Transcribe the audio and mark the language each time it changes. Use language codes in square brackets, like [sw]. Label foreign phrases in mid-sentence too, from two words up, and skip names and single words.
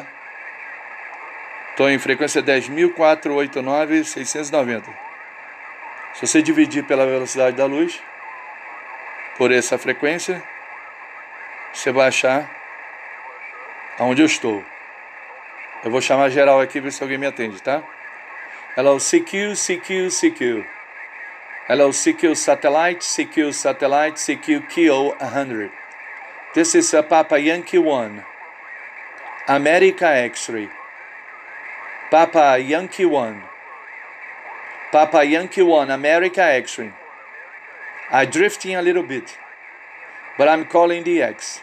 [pt] Tô em frequência 10.489.690. Se você dividir pela velocidade da luz, por essa frequência, você vai achar aonde eu estou. Eu vou chamar geral aqui, ver se alguém me atende, tá? [en] Hello, CQ, CQ, CQ. Hello, CQ Satellite, CQ Satellite, CQ Kilo 100. This is a Papa Yankee 1. America X-ray. Papa Yankee 1. Papa Yankee 1, America X-ray. I'm drifting a little bit, but I'm calling the X.